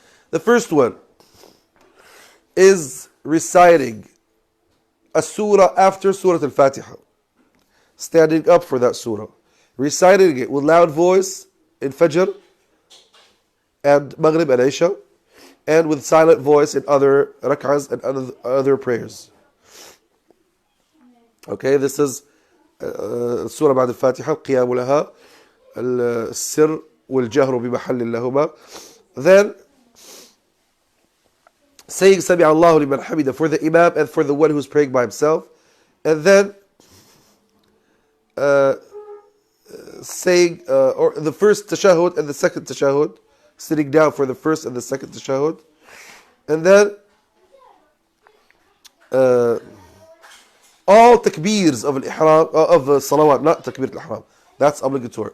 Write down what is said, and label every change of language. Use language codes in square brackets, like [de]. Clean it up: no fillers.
[en] The first one is reciting a surah after Surah Al-Fatiha. Standing up for that surah. reciting it with loud voice in Fajr and Maghrib and Isha, and with silent voice in other rak'ahs and other prayers. Okay, this is [ar] السورة بعد الفاتحة القيام لها السر والجهر بمحل لهما. [en] Then saying [ar] سمع الله لمن حمده [en] for the Imam and for the one who's praying by himself, and then saying or the first tashahhud and the second tashahhud, sitting down for the first and the second tashahhud, and then all takbirs of al-ihram, of salawat, not takbir al-ihram, that's obligatory.